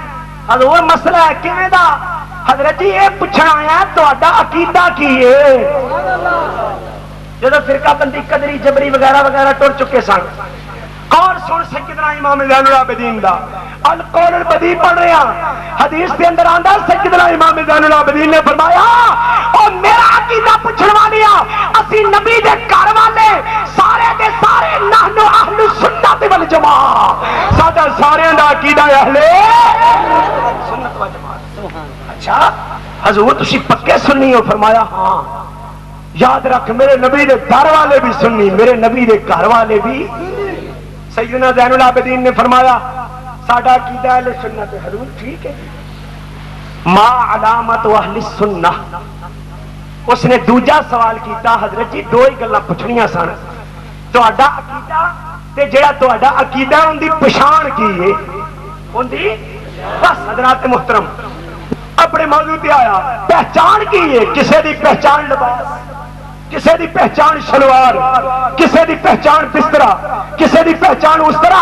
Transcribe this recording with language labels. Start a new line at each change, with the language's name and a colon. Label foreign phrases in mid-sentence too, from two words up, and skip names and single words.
Punjabi: حضور مسئلہ ہے کیویں دا؟ حضرت جی یہ پوچھنا آیا تہاڈا عقیدہ کی ہے؟ جدو فرقہ بندی قدری جبری وغیرہ وغیرہ ٹر چکے سن، کون سن سیدنا امام زین العابدین دا
Arabic: القول البدی
Punjabi: پڑھ رہے ہیں۔ حدیث کے اندر آندا سیدنا امام زین العابدین نے فرمایا او میرا عقیدہ پوچھن والیا اسی نبی دے گھر والے سارے دے سارے
Arabic: نحن اہل سنت والجماع،
Punjabi: ساڈا سارے دا عقیدہ
Arabic: اہل سنت والجماع۔
Punjabi: اچھا حضور تسی پکے سنی ہو؟ فرمایا ہاں۔ یاد رکھ میرے نبی دے گھر والے بھی سنی، میرے نبی دے گھر والے بھی۔ سیدنا زین العابدین نے فرمایا ساڈا عقیدہ اہل سنت ہے۔ حضور ٹھیک ہے،
Arabic: ما علامت اہل السنہ۔
Punjabi: اس نے دوجا سوال کیتا، حضرت جی دو ہی گلاں پوچھنیاں سن، تہاڈا عقیدہ تے جڑا تہاڈا عقیدہ ان دی پہچان کی ہے؟ ان دی بس حضرات محترم اپنے موضوع پہ آیا، پہچان کی ہے؟ کسے دی پہچان لباس، کسے دی پہچان شلوار، کسے دی پہچان بسترا، کسے دی پہچان اس طرح۔